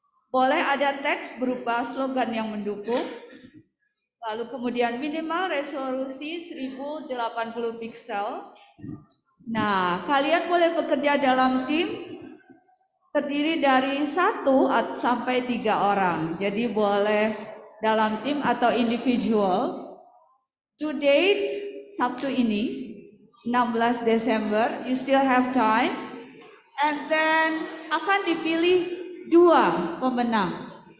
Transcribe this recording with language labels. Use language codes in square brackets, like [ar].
[id] Boleh ada teks berupa slogan yang mendukung. Lalu kemudian minimal resolusi 1080 pixel. Nah, kalian boleh bekerja dalam tim terdiri dari 1 sampai 3 orang. Jadi boleh dalam tim atau individual. [en] To date, [id] Sabtu ini, 16 Desember, [en] you still have time. And then [id] akan dipilih 2 pemenang.